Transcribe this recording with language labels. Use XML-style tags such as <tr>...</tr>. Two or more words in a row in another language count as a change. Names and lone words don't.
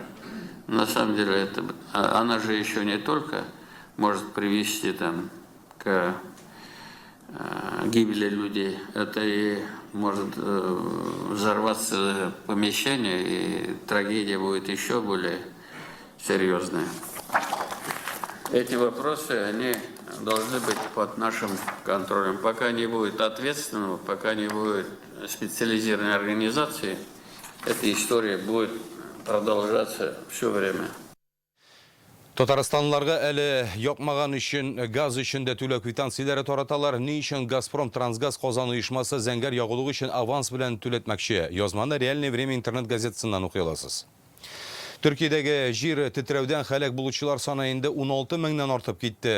<ru>На самом деле, она же еще не только может привести к гибели людей, это и может взорваться помещение, и трагедия будет еще более серьезная. Эти вопросы, они должны быть под нашим контролем. Пока не будет ответственного, пока не будет специализированной организации, эта история будет продолжаться все время.</ru> <tt>Татарстанларга әле якмаган өчен газ өчен дә түләү квитанцияләре тараталар. Ни өчен Газпром Трансгаз Казан оешмасы зәңгәр ягылыгы өчен аванс белән түләтмәкче? Язманы Реальное время интернет газетасыннан укый аласыз. Төркиядәге җир тетрәүдән һәлак булучылар саны инде 16 меңнән артып китте.</tt>